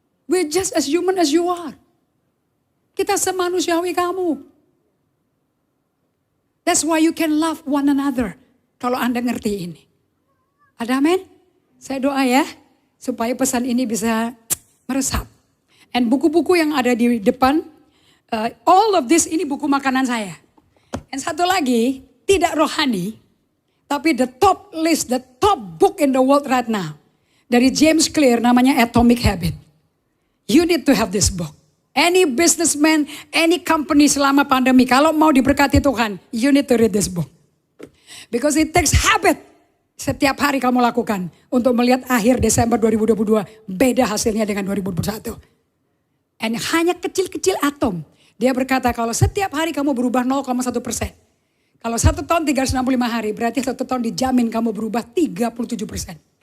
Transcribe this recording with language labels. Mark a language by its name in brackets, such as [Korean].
[English] We're just as human as you are. [Indonesian] Kita semanusiawi kamu. [English] That's why you can love one another. [Indonesian] Kalau Anda ngerti ini. Ada amin? Saya doa ya. Supaya pesan ini bisa meresap. And buku-buku yang ada di depan. [English] All of this [Indonesian] ini buku makanan saya. And satu lagi. Tidak rohani. Tapi [English] the top list. The top book in the world right now. [Indonesian] Dari James Clear namanya Atomic Habit. [English] You need to have this book. Any businessman, any company [Indonesian] selama pandemi. Kalau mau diberkati Tuhan, [English] you need to read this book. Because it takes habit. [Indonesian] Setiap hari kamu lakukan. Untuk melihat akhir Desember 2022. Beda hasilnya dengan 2021. And hanya kecil-kecil atom. Dia berkata kalau setiap hari kamu berubah 0,1%. Kalau 1 tahun 365 hari. Berarti 1 tahun dijamin kamu berubah 37%.